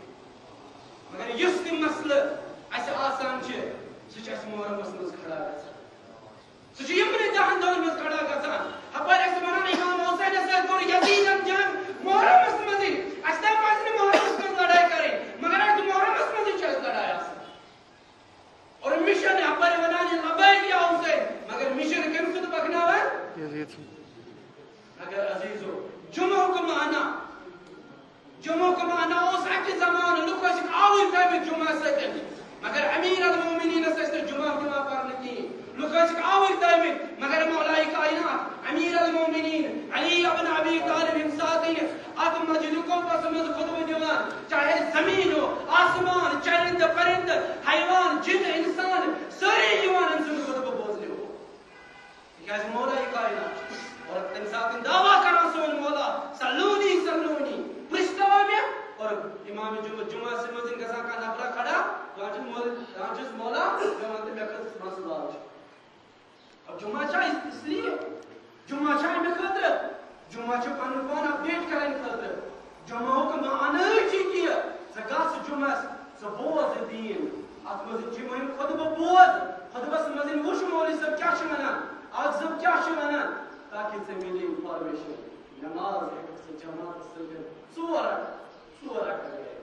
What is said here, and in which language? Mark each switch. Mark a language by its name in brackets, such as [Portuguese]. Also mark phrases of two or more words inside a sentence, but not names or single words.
[Kashmiri] مگر یُس تہِ مسلہٕ اَسہِ آسان چھِ سُہ چھُ اَسہِ محرمس منٛز کھڑا گژھان سُہ چھُ یِمنٕے 10 دۄہن منٛز کھڑا گژھان ہپٲرۍ ٲسۍ وَنان امام حُسینس سۭتۍ کوٚر یزیٖدن جنگ محرمس منٛزٕے اَسہِ تام پزِ نہٕ محرمس منٛز لڑٲے کرٕنۍ مگر اَتہِ محرمس منٛزٕے چھِ اَسہِ لڑٲے آسان اور مشن ہپٲرۍ وَنان [Arabic] لبیک یا حُسین [Kashmiri] مگر مشن کٔمۍ سُنٛد پکناوان اگر عزیٖزو جمعُک معنی اوس اَکہِ زمانہٕ لُکھ ٲسِکھ آوٕرۍ تھٲومٕتۍ جمعہ سۭتۍ مگر امیر المومنیٖنس ٲسۍ نہٕ جمعہ دِوان پرنہٕ کِہیٖنۍ لُکھ ٲسِکھ آوٕرۍ تھٲومٕتۍ مگر مولائے کائنات امیر المومنین علی ابن ابی طالب ییٚمہِ ساتہٕ اکھ مسجدِ قُبس منٛز خطبہٕ دِوان [Urdu] چاہے زمیٖن ہو آسمان [Kashmiri] چرند پرند حیوان جن انسان سٲری یِوان أمۍ سُنٛد خطبہٕ بوزنہِ تِکیٛازِ مولائے کائنات اور تمہِ ساتہٕ دعوا کران سون مولا [Arabic] صلونی صلونی [Kashmiri] پرٛژھناوان مےٚ اور امام جمعہ سے منٛز گژھان کانٛہہ نفرا کھڑا دپان چھُس مولا مےٚ وَن تہٕ مےٚ کٔژ مسلہٕ چھُ اب جمعہ چھا [Urdu] اس لیے [Kashmiri] جمعہ چھا امہِ خٲطرٕ جمعہ چھُ پنُن پان اپڈیٹ کرنہٕ خٲطرٕ جمعُک معنی چھُ کہِ ژٕ گژھ جمعس ژٕ بوز دیٖن اتھ منٛز چھِ مہم خطبہٕ بوز خطبس منٛز وٕچھ مولوی صٲب کیٛاہ چھُ ونان اکھ زٕ کیٛاہ چھُ ونان تاکہِ ژےٚ مِلہِ انفارمیشن نماز ہیٚککھ ژٕ جماعتس سۭتۍ 4 رکعت